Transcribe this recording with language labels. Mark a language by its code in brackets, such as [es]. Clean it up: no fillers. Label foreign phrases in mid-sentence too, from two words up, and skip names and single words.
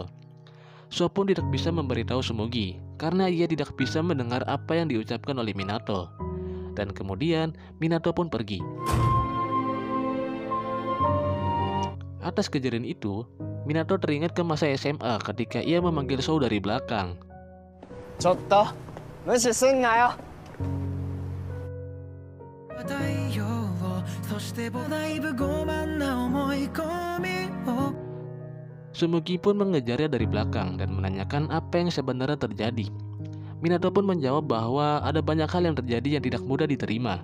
[id] Sou pun tidak bisa memberitahu Sumugi karena ia tidak bisa mendengar apa yang diucapkan oleh Minato. Dan kemudian Minato pun pergi. Atas kejadian itu, Minato teringat ke masa SMA ketika ia memanggil Sou dari belakang. [ja] ちょっと無視すんなよ [id] Sumugi pun mengejarnya dari belakang dan menanyakan apa yang sebenarnya terjadi. Minato pun menjawab bahwa ada banyak hal yang terjadi yang tidak mudah diterima.